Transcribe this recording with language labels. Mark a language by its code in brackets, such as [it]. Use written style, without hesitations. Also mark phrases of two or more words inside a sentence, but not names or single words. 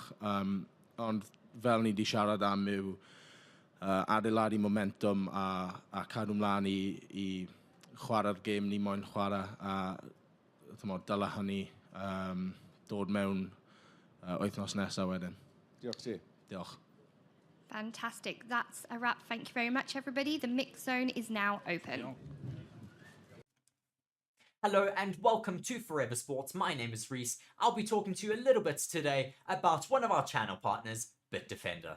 [cy] Ond fel ni di siarad am yw adeiladu momentum a cadw mlaen i chwarae'r gêm ni moyn chwarae a dyle hynny dod mewn wythnos nesaf wedyn. Diolch ti. Diolch. [en] Fantastic. That's a wrap. Thank you very much, everybody. The mix zone is now open. Hello and welcome to Forever Sports. My name is Reese. I'll be talking to you a little bit today about one of our channel partners, BITDEFENDER.